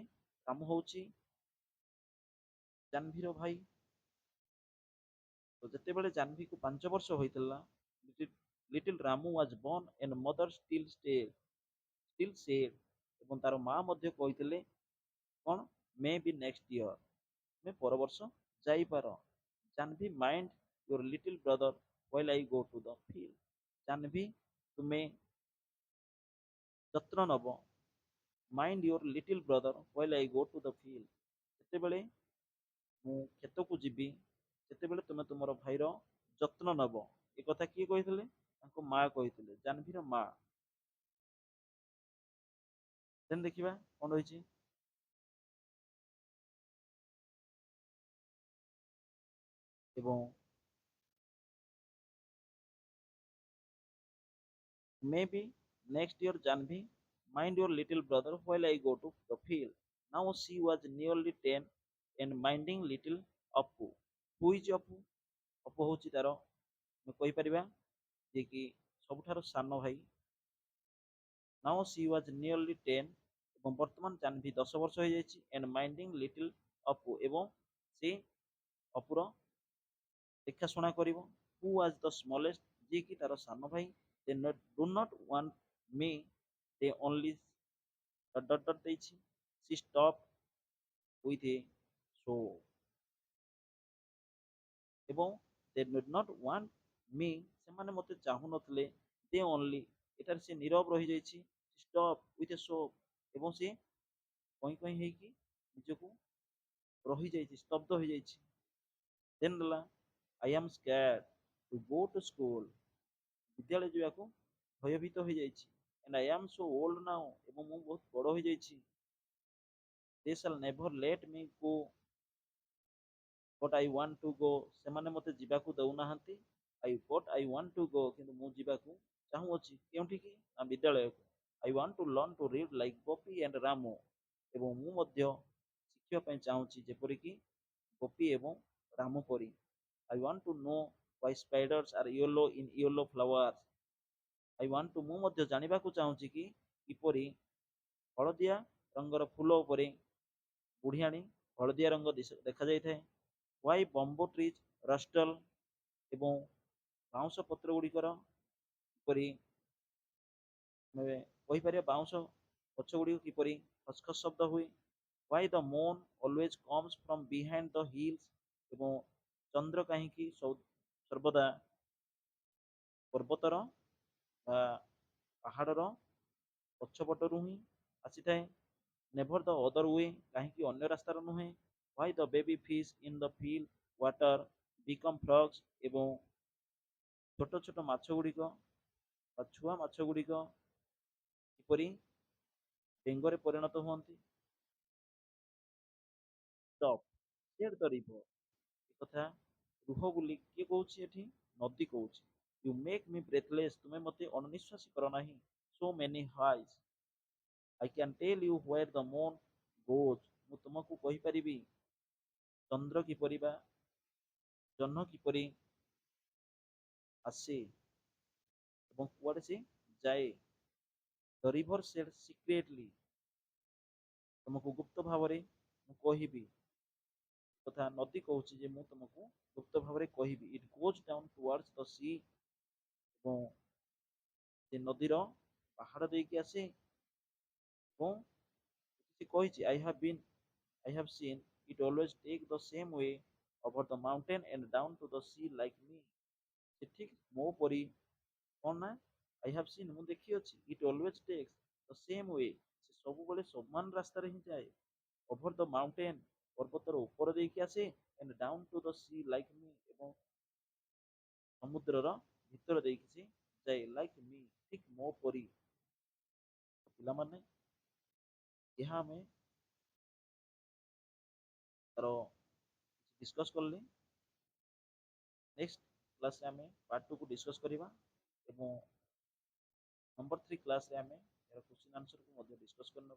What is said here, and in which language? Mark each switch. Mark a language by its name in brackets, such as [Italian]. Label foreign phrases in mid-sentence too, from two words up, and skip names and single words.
[Odia] ରାମୁ ହଉଛି ଜାହ୍ନବୀର ଭାଇ। ତ ଯେତେବେଳେ ଜାହ୍ନବୀକୁ 5 ବର୍ଷ ହୋଇଥିଲା, [English] little Ramu was born and mother still said, [Odia] ଏବଂ ତାର ମା ମଧ୍ୟ କହିଥିଲେ କଣ? [English] maybe next year, [Odia] ତୁମେ ପର ବର୍ଷ ଯାଇପାର। [English] Janhavi mind your little brother while I go to the field, [Odia] ଜାହ୍ନବୀ ତୁମେ ଯତ୍ନ ନବ। [English] mind your little brother while I go to the field, [Odia] ଯେତେବେଳେ ମୁଁ କ୍ଷେତକୁ ଯିବି, ସେତେବେଳେ ତୁମେ ତୁମର ଭାଇର ଯତ୍ନ ନବ। ଏ କଥା କିଏ କହିଥିଲେ? ତାଙ୍କ ମା କହିଥିଲେ, ଜାହ୍ନବୀର ମା। ଦେନ୍ ଦେଖିବା କଣ ରହିଛି। [English] ଏବଂ maybe next year Janvi, mind your little brother while I go to the field. Now she was nearly 10 and minding little Appu. Who is Appu? [Odia] Appu ହଉଛି ତାର ଆମେ କହିପାରିବା ଯେ କି ସବୁଠାରୁ ସାନ ଭାଇ। [English] Now she was nearly 10, [Odia] ଏବଂ ବର୍ତ୍ତମାନ ଜାହ୍ନବୀ 10 ବର୍ଷ ହେଇଯାଇଛି [English] and minding little Appu, [Odia] ଏବଂ ସେ ଅପୁର ଦେଖାଶୁଣା କରିବ। [English] Who was the smallest, [Odia] ଯିଏ କି ତାର ସାନ ଭାଇ। [English] They do not want me, they only [Odia] ଦେଇଛି। [English] She stopped with a so, ଏବଂ they did not want me, [Odia] ସେମାନେ ମୋତେ ଚାହୁଁନଥିଲେ। [English] they only, [Odia] ଏଠାରେ ସେ ନୀରବ ରହିଯାଇଛି। [English] stop with a so, [Odia] ଏବଂ ସେ କଇଁ କଇଁ ହେଇକି ନିଜକୁ ରହିଯାଇଛି, ସ୍ତବ୍ଧ ହୋଇଯାଇଛି। [English] then ଦେଲା, I am scared to go to school, [Odia] ବିଦ୍ୟାଳୟ ଯିବାକୁ ଭୟଭୀତ ହୋଇଯାଇଛି। [English] and I am so old now, [Odia] ଏବଂ ମୁଁ ବହୁତ ବଡ଼ ହୋଇଯାଇଛି। [English] they shall never let me go but I want to go, [Odia] ସେମାନେ ମୋତେ ଯିବାକୁ ଦେଉନାହାନ୍ତି। [English] but I want to go, [Odia] କିନ୍ତୁ ମୁଁ ଯିବାକୁ ଚାହୁଁଅଛି। କେଉଁଠିକି? ନା ବିଦ୍ୟାଳୟକୁ। [English] I want to learn to read like ଗୋପୀ and ରାମୁ, [Odia] ଏବଂ ମୁଁ ମଧ୍ୟ ଶିଖିବା ପାଇଁ ଚାହୁଁଛି ଯେପରିକି ଗୋପୀ ଏବଂ ରାମୁ ପରି। [English] I want to know why spiders are yellow in yellow flowers. I want to, [Odia] ମୁଁ ମଧ୍ୟ ଜାଣିବାକୁ ଚାହୁଁଛି କି କିପରି ହଳଦିଆ ରଙ୍ଗର ଫୁଲ ଉପରେ ବୁଢିଆଣୀ ହଳଦିଆ ରଙ୍ଗ ଦେଖାଯାଇଥାଏ। [English] why bamboo trees rustle, [Odia] ଏବଂ ବାଉଁଶ ପତ୍ର ଗୁଡ଼ିକର କିପରି ଆମେ କହିପାରିବା ବାଉଁଶ ଗଛ ଗୁଡ଼ିକ କିପରି ଖସଖସ ଶବ୍ଦ ହୁଏ। [English] why the moon always comes from behind the hills, [Odia] ଏବଂ ଚନ୍ଦ୍ର କାହିଁକି ସର୍ବଦା ପର୍ବତର ବା ପାହାଡ଼ର ପଛପଟରୁ ହିଁ ଆସିଥାଏ। [English] never the other way, [Odia] କାହିଁକି ଅନ୍ୟ ରାସ୍ତାର ନୁହେଁ। [English] why the baby fish in the field water become frogs, [Odia] ଏବଂ ଛୋଟ ଛୋଟ ମାଛ ଗୁଡ଼ିକ ବା ଛୁଆ ମାଛ ଗୁଡ଼ିକ କିପରି ବେଙ୍ଗରେ ପରିଣତ ହୁଅନ୍ତି। [English] stop said the river, [Odia] ଏ କଥା ରୁହ ବୋଲି କିଏ କହୁଛି ଏଠି? ନଦୀ କହୁଛି। [English] you make me breathless, [Odia] ତୁମେ ମୋତେ ଅଣନିଶ୍ୱାସୀ କର ନାହିଁ। [English] so many highs, I can tell you where the moon goes, [Odia] ମୁଁ ତୁମକୁ କହିପାରିବି ଚନ୍ଦ୍ର କିପରି ବା ଜହ୍ନ କିପରି ଆସେ ଏବଂ କୁଆଡ଼େ ସେ ଯାଏ। [English] the river said secretly, [Odia] ତୁମକୁ ଗୁପ୍ତ ଭାବରେ ମୁଁ କହିବି। କଥା ନଦୀ କହୁଛି ଯେ ମୁଁ ତୁମକୁ ଗୁପ୍ତ ଭାବରେ କହିବି। [English] it goes down towards the sea [Odia] ଏବଂ ସେ ନଦୀର ପାହାଡ଼ ଦେଇକି ଆସେ ଏବଂ ସେ କହିଛି [English] I have seen it always take the same way over the mountain and down to the sea like me। [Odia] ସେ ଠିକ୍ ମୋ ପରି କଣ ନା [English] I have seen [Odia] ମୁଁ ଦେଖିଅଛି [English] it always takes the same way [Odia] ସେ ସବୁବେଳେ ସମାନ ରାସ୍ତାରେ ହିଁ ଯାଏ [English] over the mountain [Odia] ପର୍ବତର ଉପର ଦେଇକି ଆସେ [English] and down to the sea like me [Odia] ଏବଂ ସମୁଦ୍ରର ଭିତର ଦେଇକି ସେ ଯାଏ [English] like me [Odia] ଠିକ୍ ମୋ ପରି। ପିଲାମାନେ ଏହା ଆମେ ତାର ଡିସ୍କସ୍ କଲେ। [English] next class [Odia] ଆମେ ପାର୍ଟ 2 କୁ ଡିସ୍କସ୍ କରିବା ଏବଂ ନମ୍ବର 3 କ୍ଲାସରେ ଆମେ ଏହାର [English] question answer [Odia] ମଧ୍ୟ ଡିସ୍କସ୍ କରିନେବା।